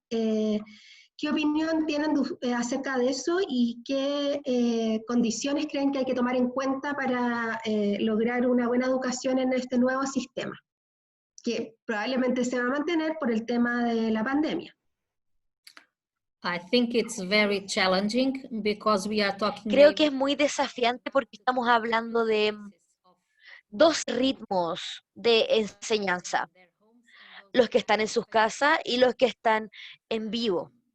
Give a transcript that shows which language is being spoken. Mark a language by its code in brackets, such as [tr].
[es] ¿Qué opinión tienen acerca de eso y qué condiciones creen que hay que tomar en cuenta para lograr una buena educación en este nuevo sistema, que probablemente se va a mantener por el tema de la pandemia? [en] I think it's very challenging because we are talking [es] Creo que [en] maybe [es] es muy desafiante porque estamos hablando de dos ritmos de enseñanza, los que están en sus casas y los que están en vivo.